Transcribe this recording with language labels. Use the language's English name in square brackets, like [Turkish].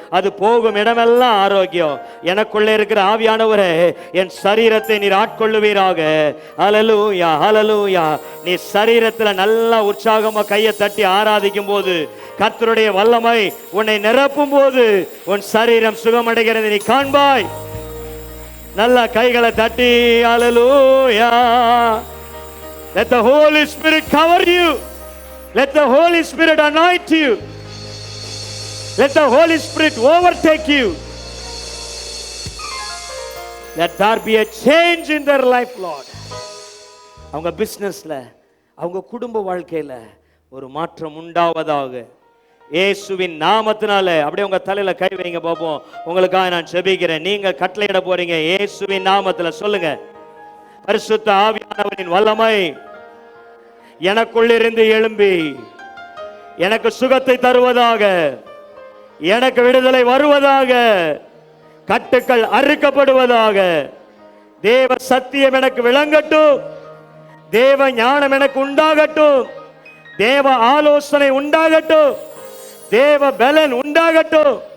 [Tamil] அது போகும் இடமெல்லாம் ஆரோக்கியம். எனக்குள்ளே இருக்கிற ஆவியானவரே, என் சரீரத்தை நீர் ஆட்கொள்ளுவீராக. ஹல்லேலூயா, ஹல்லேலூயா. நீ சரீரத்தில் நல்லா உற்சாகமா கையை தட்டி ஆராதிக்கும் போது, கர்த்தருடைய வல்லமை உன்னை நிரப்பும் போது உன் சரீரம் சுகமடைகிறது நீ காண்பாய். நல்ல கைகளை தட்டி ஹல்லேலூயா. [English] Let the Holy Spirit cover you. Let the Holy Spirit anoint you. Let the Holy Spirit overtake you. Let there be a change in their life, Lord. [Tamil] அவங்க பிசினஸ்ல, அவங்க குடும்ப வாழ்க்கையில ஒரு மாற்றம் உண்டாவதாக இயேசுவின் நாமத்தினால. அப்படியே உங்க தலையில கை வைங்க பாப்போம். உங்களுக்காக நான் ஜெபிக்கிறேன். நீங்க கட்டளையிட போறீங்க. இயேசுவின் நாமத்துல சொல்லுங்க, பரிசுத்த ஆவியானவரின் வல்லமை எனக்குள்ளிருந்து எழும்பி எனக்கு சுகத்தை தருவதாக, எனக்கு விடுதலை வருவதாக, கட்டுக்கள் அறுக்கப்படுவதாக, தேவ சத்தியம் எனக்கு விளங்கட்டும், தேவ ஞானம் எனக்கு உண்டாகட்டும், தேவ ஆலோசனை உண்டாகட்டும், தேவ பலன் உண்டாகட்டும்.